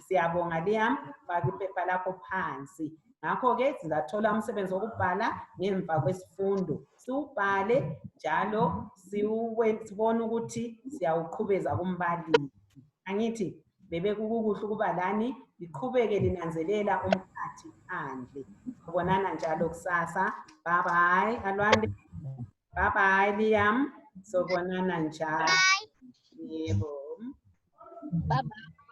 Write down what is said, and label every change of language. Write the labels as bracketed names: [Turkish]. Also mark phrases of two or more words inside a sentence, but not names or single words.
[North Ndebele] Siyabonga Liam, faka iphepha lakho phansi. Ngakho-ke sizathola umsebenzi wokubhala ngemva kwesifundo. Siwubhale njalo sibone ukuthi siyawuqhubeza kumbalisi. Angithi bebekukuhle ukuba lani liqhubeke linanzelela umkhathi phandle. Sibonana njalo kusasa. [English] Bye bye Alwande. Bye bye Liam. [North Ndebele] Sobonana njalo. Yebo. [English] Bye bye.